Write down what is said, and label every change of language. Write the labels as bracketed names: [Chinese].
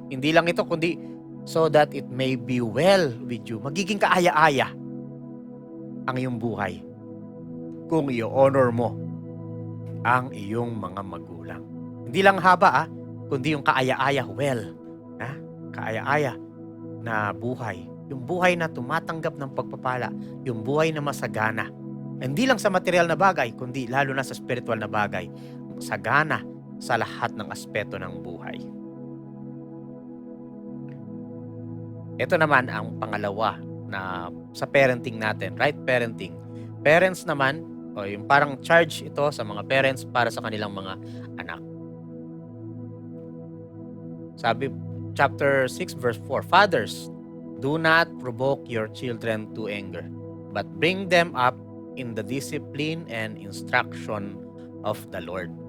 [Filipino] Hindi lang ito, kundi [English] so that it may be well with you. [Filipino] Magiging kaaya-aya ang iyong buhay kung i-honor mo ang iyong mga magulang. Hindi lang haba, kundi yung kaaya-aya, well. Kaaya-aya na buhay. Yung buhay na tumatanggap ng pagpapala. Yung buhay na masagana. Hindi lang sa material na bagay, kundi lalo na sa spiritual na bagay. Sagana sa lahat ng aspeto ng buhay. Ito naman ang pangalawa na sa parenting natin, right parenting. Parents naman, o yung parang charge ito sa mga parents para sa kanilang mga anak. [English] Sabi, chapter 6 verse 4, Fathers, do not provoke your children to anger, but bring them up in the discipline and instruction of the Lord.